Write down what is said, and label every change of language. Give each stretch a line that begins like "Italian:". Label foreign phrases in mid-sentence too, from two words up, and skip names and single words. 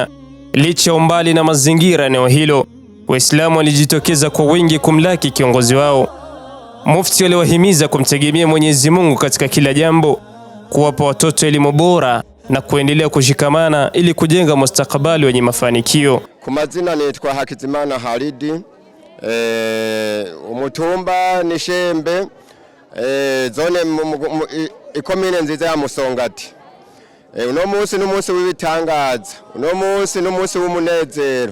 Swahili: Licha umbali na mazingira eneo hilo, Waislamu walijitokeza kwa wingi kumlaki kiongozi wao. Mufti aliwahimiza kumtegemea Mwenyezi Mungu katika kila jambo, kuwapa watoto elimu bora na kuendelea kushikamana ili kujenga mustakabali wenye mafanikio.
Rundi: Kumazina nitwa Hakizimana Halidi, umutumba ni Shembe, zone ikomine nziza ya Musongati. Uno munsi n'umunsi w'ibitangaza, uno munsi n'umunsi w'umunezero.